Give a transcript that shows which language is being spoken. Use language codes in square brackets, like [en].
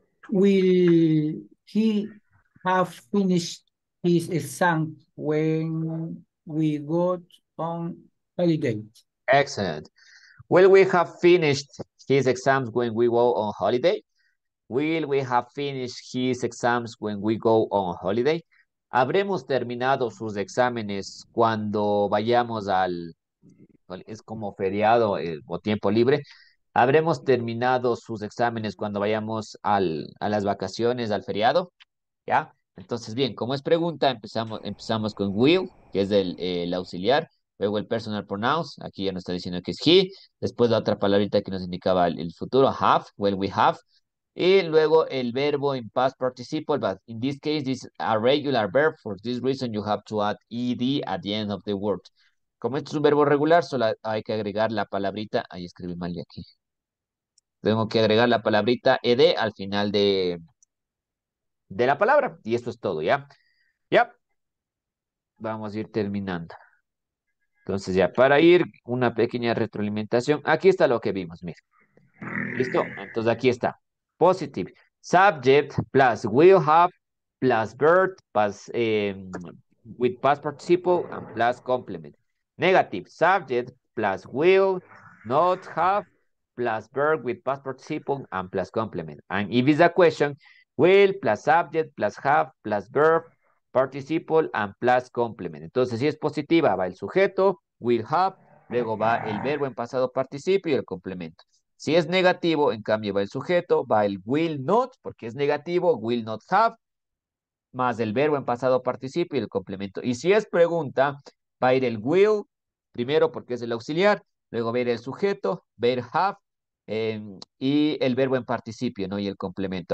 [en] Will he have finished his exam when we got on holiday? Excellent. Will we have finished his exams when we go on holiday? Will we have finished his exams when we go on holiday? [es] ¿Habremos terminado sus exámenes cuando vayamos es como feriado o tiempo libre? ¿Habremos terminado sus exámenes cuando vayamos a las vacaciones, al feriado? ¿Ya? Entonces, bien, como es pregunta, empezamos con will, que es el auxiliar, luego el personal pronouns, aquí ya nos está diciendo que es he, después la otra palabrita que nos indicaba el futuro, have, will we have, y luego el verbo en past participle, but in this case, this is a regular verb, for this reason you have to add ed at the end of the word. Como esto es un verbo regular, solo hay que agregar la palabrita, ahí escribí mal de aquí, tengo que agregar la palabrita ed al final de la palabra, y esto es todo, ¿ya? Ya, vamos a ir terminando. Entonces ya, para ir, una pequeña retroalimentación. Aquí está lo que vimos, mira. ¿Listo? Entonces aquí está. Positive. [en] Subject plus will have plus verb plus with past participle and plus complement. Negative. Subject plus will not have plus verb with past participle and plus complement. And if it's a question, will plus subject plus have plus verb participle and plus complement. [es] Entonces, si es positiva, va el sujeto, will have, luego va el verbo en pasado participio y el complemento. Si es negativo, en cambio va el sujeto, va el will not, porque es negativo, will not have, más el verbo en pasado participio y el complemento. Y si es pregunta, va a ir el will, primero porque es el auxiliar, luego va a ir el sujeto, va a ir have, y el verbo en participio, ¿no? Y el complemento.